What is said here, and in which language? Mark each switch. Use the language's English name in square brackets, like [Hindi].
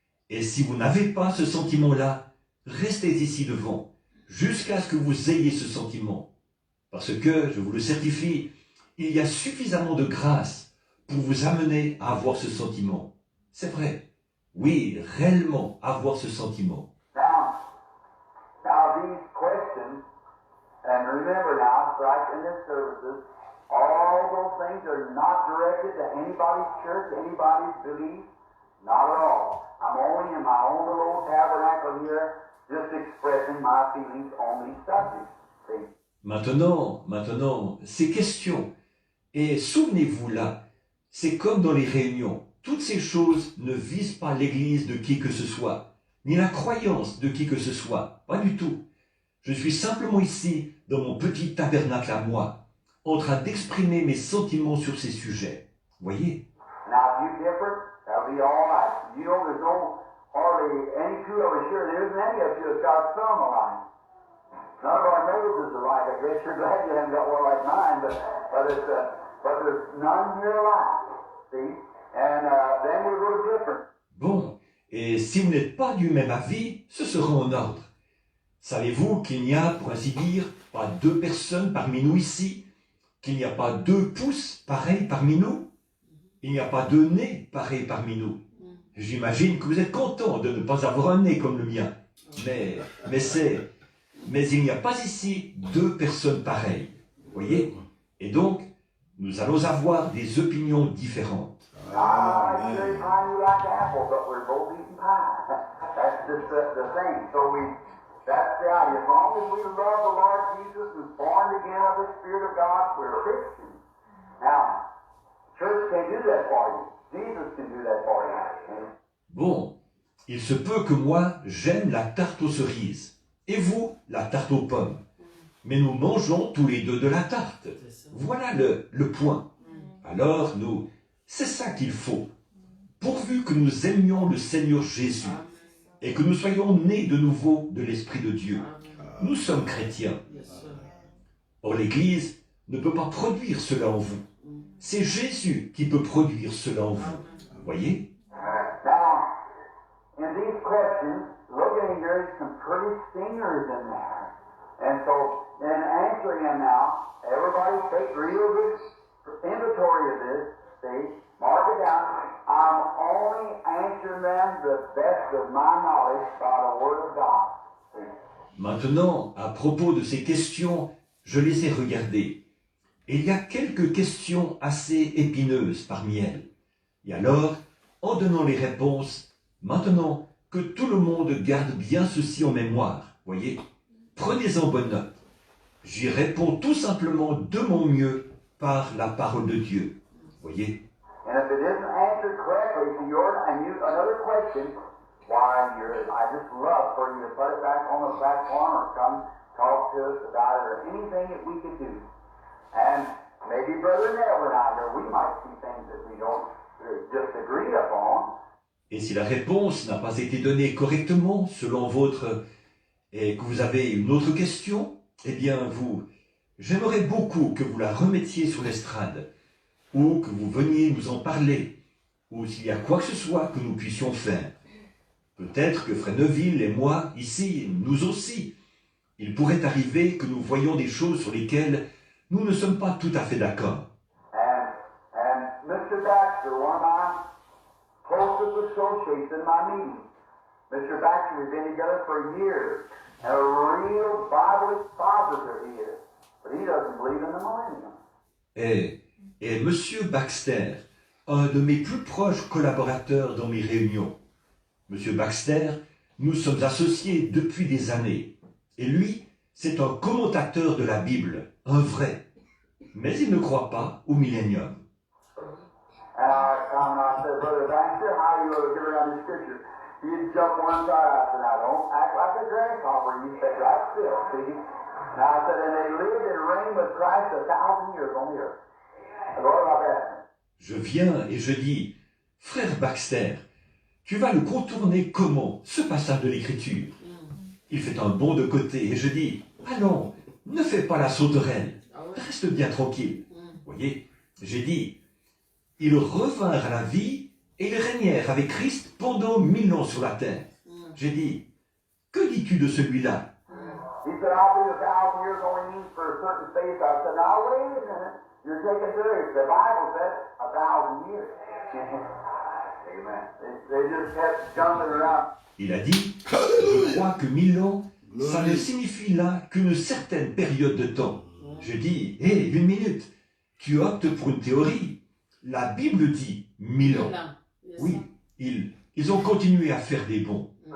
[French] Et si vous n'avez pas ce sentiment-là, restez ici devant, jusqu'à ce que vous ayez ce sentiment. Parce que, je vous le certifie, il y a suffisamment de grâce pour vous amener à avoir ce sentiment. C'est vrai. Oui, réellement avoir ce sentiment. [English] Now these questions, and remember now, right in this services, all those things are not directed to anybody's church, anybody's belief, not at all. I'm only in my own little tabernacle here, just expressing my feelings on these subjects. See? [French] Maintenant, ces questions, et souvenez-vous là, c'est comme dans les réunions, toutes ces choses ne visent pas l'église de qui que ce soit, ni la croyance de qui que ce soit, pas du tout. Je suis simplement ici, dans mon petit tabernacle à moi, en train d'exprimer mes sentiments sur ces sujets. Voyez? [English] Now, if you differ, that'll be all right. You know, there's no hardly any two of us here. There isn't any of you that's got some alike. None of our noses are alike. I guess you're glad you haven't got one like mine, but there's none here alike. See? And then we're going to differ. [French] Bon, et si vous n'êtes pas du même avis, ce sera en ordre. Savez-vous qu'il n'y a, pour ainsi dire, pas deux personnes parmi nous ici, qu'il n'y a pas deux pouces pareils parmi nous, il n'y a pas deux nez pareils parmi nous. J'imagine que vous êtes content de ne pas avoir un nez comme le mien. Mais il n'y a pas ici deux personnes pareilles. Voyez? Et donc, nous allons avoir des opinions différentes. [English] I like Amen. cherry pie, you like apple, but we're both eating pie. That's just the thing. So that's the idea. As long as we love the Lord Jesus and born again of the Spirit of God, we're Christians. Now, church can't do that for you. Jesus can do that for you. [French] Bon, il se peut que moi, j'aime la tarte aux cerises, et vous, la tarte aux pommes. Mais nous mangeons tous les deux de la tarte. Voilà le point. Alors, c'est ça qu'il faut. Pourvu que nous aimions le Seigneur Jésus, et que nous soyons nés de nouveau de l'Esprit de Dieu. Nous sommes chrétiens. Or, l'Église ne peut pas produire cela en vous. C'est Jésus qui peut produire cela en vous. Voyez? [English] Now, in these questions, look at here, there's some pretty stingers in there. And so, in answering them now, everybody take real good inventory of this, see, mark it down. I'm only answering them the best of my knowledge by the Word of God. See? [French] Maintenant, à propos de ces questions, je les ai regardées. Et il y a quelques questions assez épineuses parmi elles. Et alors, en donnant les réponses, maintenant que tout le monde garde bien ceci en mémoire, voyez, prenez-en bonne note. J'y réponds tout simplement de mon mieux par la parole de Dieu. Voyez. [English] And if it isn't answered correctly to another question, why, I just love for you to put it back on the platform or come talk to us about it or anything that we could do. And maybe Brother Neville and I here, we might see things that we don't just agree upon. [French] Et si la réponse n'a pas été donnée correctement selon votre et que vous avez une autre question, eh bien j'aimerais beaucoup que vous la remettiez sur l'estrade ou que vous veniez nous en parler ou s'il y a quoi que ce soit que nous puissions faire. Peut-être que Frère Neville et moi, ici, nous aussi, il pourrait arriver que nous voyions des choses sur lesquelles nous ne sommes pas tout à fait d'accord. [English] And Mr. Baxter, one of my closest associates in my meeting, Mr. Baxter, we've been together for years, and a real Bible expositor he is, but he doesn't believe in the millennium. [French] Et Monsieur Baxter, un de mes plus proches collaborateurs dans mes réunions. Monsieur Baxter, nous sommes associés depuis des années. Et lui, c'est un commentateur de la Bible, un vrai. Mais il ne croit pas au millénium. [English] And I come and I said, Brother Baxter, how are you going to get around the scripture? He'd jump one side. I said, now don't act like a grasshopper. You sit right still, see? And I said, and they lived and reigned with Christ 1,000 years on the earth. I go, what about that? [French] Je viens et je dis, frère Baxter, tu vas le contourner comment, ce passage de l'Écriture? Il fait un bond de côté et je dis, allons, ne fais pas la sauterelle, reste bien tranquille. Voyez, j'ai dit, ils revinrent à la vie et ils régnèrent avec Christ pendant 1000 ans sur la terre. J'ai dit, que dis-tu de celui-là? [English] He said, I'll be 1,000 years only means for a certain faith. I said, now wait a minute. You're taking serious. The Bible said 1,000 years. Amen. They just kept jumping around. [French] Il a dit, je crois que 1000 ans, ça ne signifie là qu'une certaine période de temps. Je dis, hé, une minute, tu optes pour une théorie. La Bible dit 1000 ans. Oui, ils ont continué à faire des bons.